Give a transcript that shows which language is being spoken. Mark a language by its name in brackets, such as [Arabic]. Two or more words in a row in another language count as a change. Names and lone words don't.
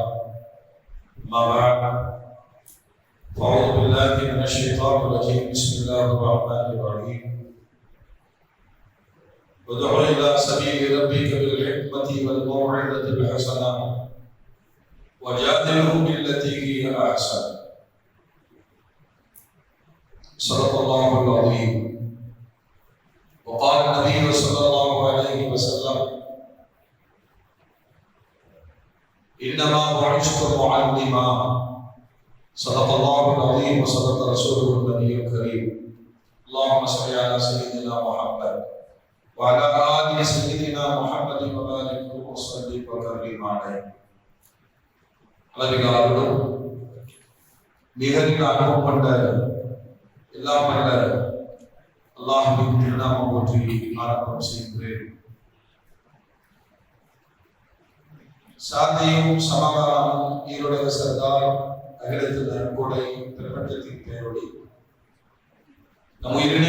[Arabic] أما بعد. أعوذ بالله من الشيطان الرجيم. بسم الله الرحمن الرحيم. وادع إلى سبيل ربك بالحكمة والموعظة الحسنة وجادلهم بالتي هي أحسن. صدق الله العظيم. وقال النبي صلى الله عليه وسلم إنما بعثت معلما. صدق الله العظيم وصدق رسوله النبي الكريم. اللهم صل على سيدنا محمد وعلى آل سيدنا محمد وبارك وسلم وكرم عليه. [Tamil] அளவிலாரும் நிகரில் அனுபவம் கொண்ட எல்லாம் வல்ல அல்லாஹ்வின் திருநாமம் போற்றி ஆரம்பம் செய்கிறேன். சாந்தியும் சமாதானமும் ஈருலக சர்தார் அகிலத்தின் நற்கொடை பிரபஞ்சத்தின் பேரொளி நம் உயிரினை